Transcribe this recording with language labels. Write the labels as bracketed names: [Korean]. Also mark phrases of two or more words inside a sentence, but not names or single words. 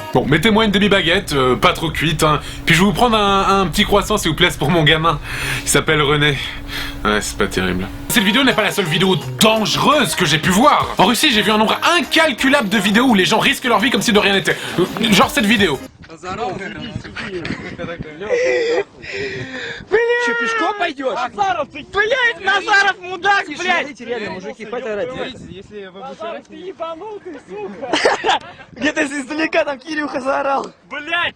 [French] Bon, mettez-moi une demi-baguette, pas trop cuite, hein. Puis je vais vous prendre un petit croissant s'il vous plaît, c'est pour mon gamin. Il s'appelle René. Ouais, c'est pas terrible. Cette vidéo n'est pas la seule vidéo dangereuse que j'ai pu voir. En Russie, j'ai vu un nombre incalculable de vidéos où les gens risquent leur vie comme si de rien n'était. Genre cette vidéo. [Russian] Че, пешком пойдешь? Назаров, ты, блядь, Назаров, мудак, блядь! Реально, мужики, хватит орать. Назаров, ты ебанул, ты, сука! Где-то издалека там Кирюха заорал. Блядь!